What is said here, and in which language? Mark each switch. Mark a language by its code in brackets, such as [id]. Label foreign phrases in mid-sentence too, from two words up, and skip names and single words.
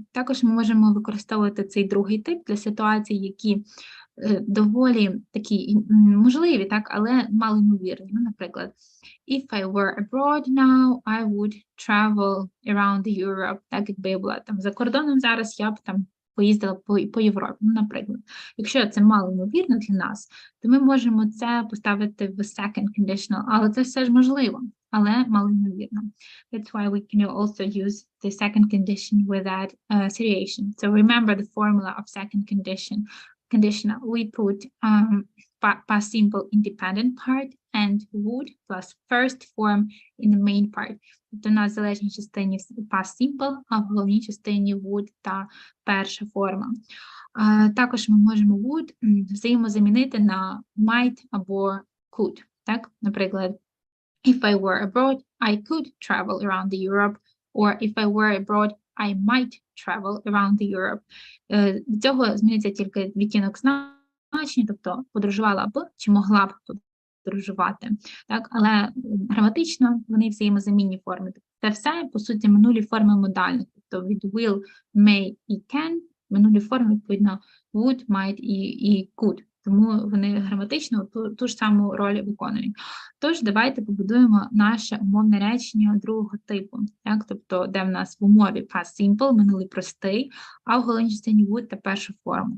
[uk] Також ми можемо використовувати цей другий тип для ситуацій, які доволі такі можливі, так, але малоймовірні. Ну, наприклад, [en] if I were abroad now, I would travel around Europe. [uk] Так, якби я була там за кордоном зараз, я б там поїздила по Європі, ну, наприклад. Якщо це малоймовірно для нас, то ми можемо це поставити в [en] second conditional, [uk] але це все ж можливо, але малоймовірно. [en] That's why we can also use the second condition with that situation. So remember the formula of second conditional. We put past simple independent part and would plus first form in the main part. [uk] Тобто у нас в залежній частині [en] past simple, [uk] а в головній частині would та перша форма. Також ми можемо would взаємозамінити на might або could. Так? Наприклад, [en] if I were abroad, I could travel around Europe, or if I were abroad, I might travel around Europe. [uk] Від цього зміниться тільки відтінок значення, тобто подорожувала б чи могла б подорожувати. Так? Але граматично вони взаємозамінні форми. Це все, по суті, минулі форми модальних. Тобто від will, may і can, минулі форми, відповідно, would, might і could. Тому вони граматично ту ж саму роль виконують. Тож, давайте побудуємо наше умовне речення другого типу. Так? Тобто, де в нас в умові [en] past simple, [uk] минулий простий, а в головній частині would та першу форму.